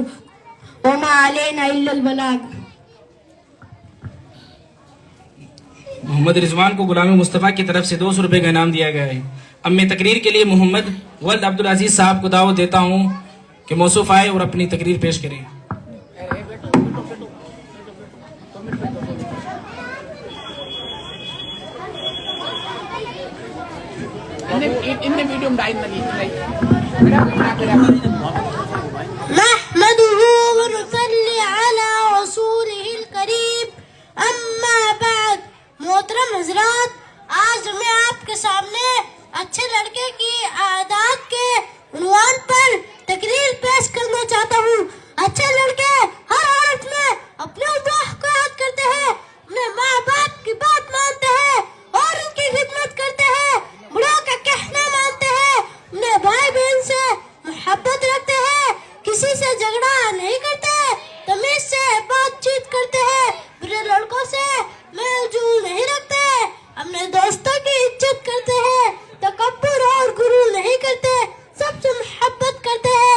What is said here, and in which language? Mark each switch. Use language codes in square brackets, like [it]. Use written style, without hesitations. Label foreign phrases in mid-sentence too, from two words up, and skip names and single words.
[ar] وما علینا الا البلاغ. [ur] محمد رضوان کو غلام مصطفیٰ کی طرف سے 200 روپے کا انعام دیا گیا ہے. اب میں تقریر کے لیے محمد ولد عبدالعزیز صاحب کو دعوت دیتا ہوں کہ موصوف آئے اور اپنی تقریر پیش کریں. [id] Ini video lain lagi. [ar] نحمده ونصلي على رسوله الكريم اما بعد. [ur] محترم حضرات، آج میں آپ کے سامنے اچھے لڑکے کی عادات کے عنوان پر تقریر پیش کرنا چاہتا ہوں. اچھے لڑکے ہر حالت میں اپنے اللہ کو یاد کرتے ہیں، اپنے ماں باپ کی بات مانتے ہیں اور ان کی خدمت کرتے ہیں، بڑوں کا کہنا مانتے ہیں، اپنے بھائی بہن سے محبت رکھتے ہیں، کسی سے جھگڑا نہیں کرتے، تمیز سے بات چیت کرتے ہیں، برے لڑکوں سے میل جول نہیں رکھتے، اپنے دوستوں کی عزت کرتے ہیں، تکبر اور غرور نہیں کرتے، سب سے محبت کرتے ہیں.